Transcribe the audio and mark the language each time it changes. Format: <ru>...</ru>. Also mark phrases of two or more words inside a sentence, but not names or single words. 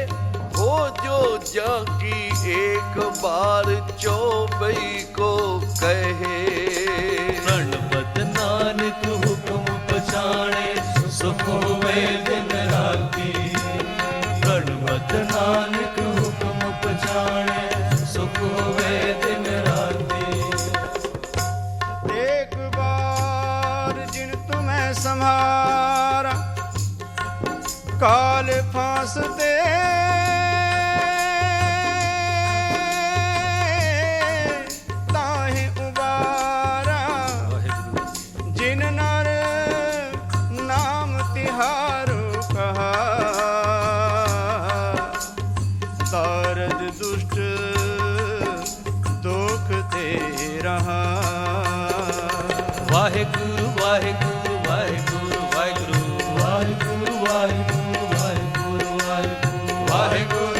<bra>ਹੋ ਜੋ ਜਾ ਕੀ ਏਕ ਬਾਰ ਚੌਬਈ ਕੋ ਕਹੇ।</bra> <pa>ਪ੍ਰਣਵਤ ਨਾਨਕ ਹੁਕਮ ਪਛਾਣੇ, ਸੁਖ ਹੋਵੇ ਦਿਨ ਰਾਤੀ। ਪ੍ਰਣਵਤ ਨਾਨਕ ਹੁਕਮ ਪਛਾਣੇ, ਸੁਖ ਹੋਵੇ ਦਿਨ ਰਾਤੀ।</pa> <bra>एक बार जिन तुम्हें संहारा, काल फांस दे। ताहि उबारा, जिन नर नाम तिहारो कहा। तारद दुष्ट दुख ते रहा।</bra> <pa>ਵਾਹਿਗੁਰੂ ਵਾਹਿਗੁਰੂ ਵਾਹਿਗੁਰੂ ਵਾਹਿਗੁਰੂ ਵਾਹਿਗੁਰੂ ਵਾਹਿਗੁਰੂ ਵਾਹਿਗੁਰੂ ਵਾਹਿਗੁਰੂ ਵਾਹਿਗੁਰੂ</pa>